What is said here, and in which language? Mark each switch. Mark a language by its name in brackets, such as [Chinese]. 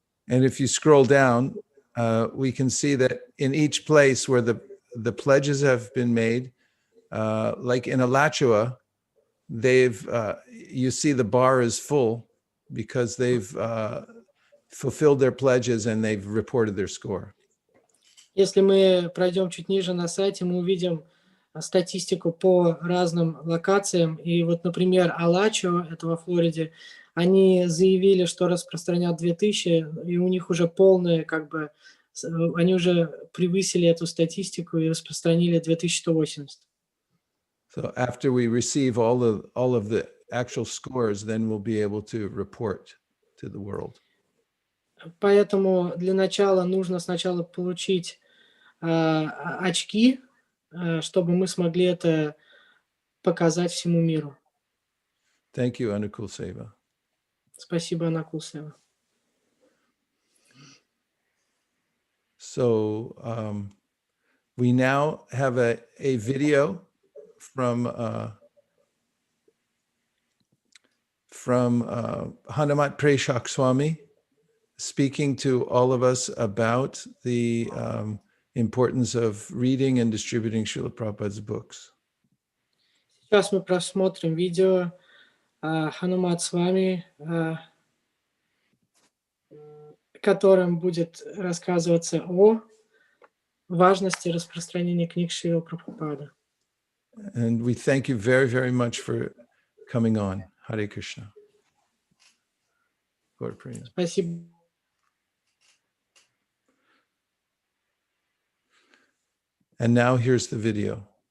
[English] And if you scroll down, we can see that in each place where the pledges have been made, like in Alachua, you see the bar is full because they've fulfilled their pledges and they've reported their score. [Russian] Если мы пройдем чуть ниже на сайте, мы увидим статистику по разным локациям. И вот, например, Алачо, это во Флориде, они заявили, что распространят 2000, и у них уже полное, они уже превысили эту статистику и распространили 2180. [English] So after we receive all of the actual scores, then we'll be able to report to the world. [Russian] Поэтому для начала нужно сначала получить очки, чтобы мы смогли это показать всему миру. [English] Thank you, Anukul Seva. [Russian] Спасибо, Анакул Сева. [English] So we now have a video from Hanumat Preshak Swami speaking to all of us about the importance of reading and distributing Srila Prabhupada's books. [Russian] Сейчас мы просмотрим видео Ханумат с вами, которым будет рассказываться о важности распространения книг Шрилы Прабхупады. [English] And we thank you very, very much for coming on. [Sanskrit] Hare Krishna. Gaur Prema. [Russian] Спасибо. [English] And now here's the video.